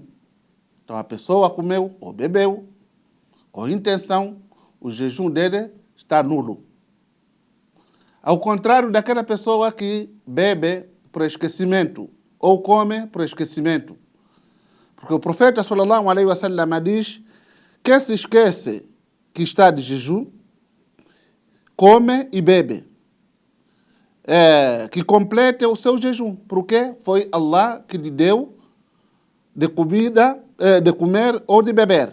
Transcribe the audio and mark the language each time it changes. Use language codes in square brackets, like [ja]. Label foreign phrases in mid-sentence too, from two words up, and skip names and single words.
[pt] Então a pessoa comeu ou bebeu com intenção, o jejum dele está nulo. Ao contrário daquela pessoa que bebe por esquecimento ou come por esquecimento. Porque o profeta [ar] صلى الله عليه وسلم [pt] diz que se esquece que está de jejum, come e bebe. Que complete o seu jejum, porque foi Allah que lhe deu de comida, de comer ou de beber.